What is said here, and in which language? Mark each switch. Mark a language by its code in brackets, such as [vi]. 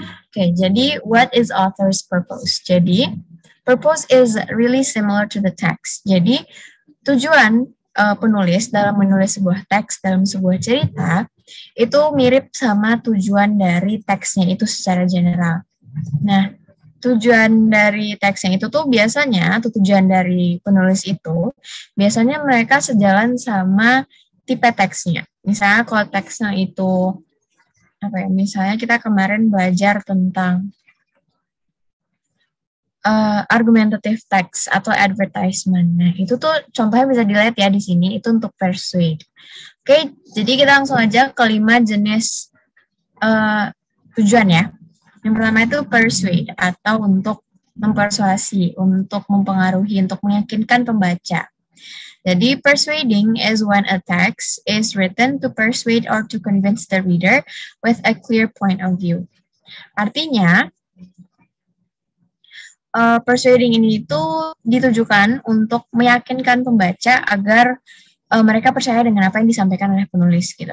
[id] Oke, jadi [en] what is author's purpose? [id] Jadi [en] purpose is really similar to the text. [id] Jadi tujuan penulis dalam menulis sebuah teks dalam sebuah cerita itu mirip sama tujuan dari teksnya itu secara general. Nah, tujuan dari teksnya itu tuh biasanya, atau tujuan dari penulis itu, biasanya mereka sejalan sama tipe teksnya. Misalnya kalau teksnya itu, misalnya kita kemarin belajar tentang argumentative text atau advertisement. Nah, itu tuh contohnya bisa dilihat ya di sini, itu untuk persuade. Oke, jadi kita langsung aja ke 5 jenis tujuan ya. Yang pertama itu persuade atau untuk mempersuasi, untuk mempengaruhi, untuk meyakinkan pembaca. Jadi [en] persuading is when a text is written to persuade or to convince the reader with a clear point of view. [id] Artinya, persuading ini itu ditujukan untuk meyakinkan pembaca agar mereka percaya dengan apa yang disampaikan oleh penulis gitu.